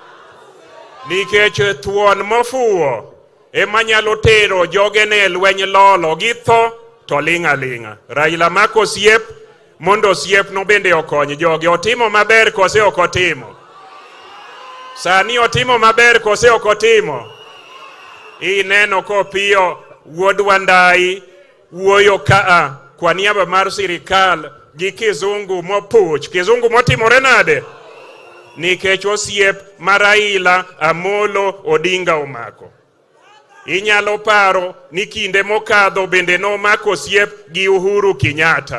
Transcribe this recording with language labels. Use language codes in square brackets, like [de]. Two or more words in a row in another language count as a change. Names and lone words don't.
[luo] Nikech thuon mofuwo ema nyalo tero jogene lweny lolo gi tho to linga. Raila mako siep mondo siep no bende okony joge. Otimo maber kose ok otimo? Sani otimo maber kose ok otimo? Ineno kopiyo wuod Wandai wuoyo kaa kwa niaba mar sirikal gi kizungu mopuch. Kizungu motimore nade? Nikech osiep ma Raila Amolo Odinga omako. Inyalo paro ni kinde mokadho bende nomako osiep gi Uhuru Kenyatta.